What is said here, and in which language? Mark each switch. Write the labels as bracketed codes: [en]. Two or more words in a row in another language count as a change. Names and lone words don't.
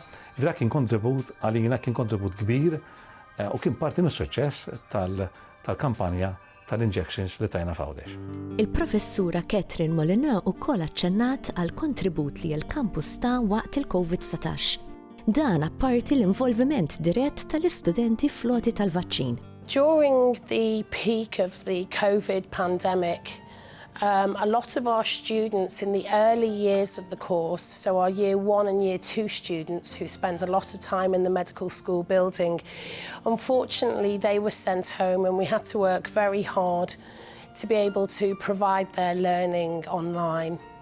[mt] Dak kien kontribut għalina, kien kontribut kbir u kien parti mis-suċċess tal-kampanja tal-injections li tajna f'Għawdex. Il-professura Catherine Molina wkoll aċċennat għal kontribut li l-kampus ta' waqt il-COVID-19. Dan apparti l-involviment dirett tal-istudenti floti tal-vaċċin. [en] During the peak of the COVID pandemic, a lot of our students in the early years of the course, so our year 1 and year 2 students who spend a lot of time in the medical school building, unfortunately they were sent home and we had to work very hard to be able to provide their learning online.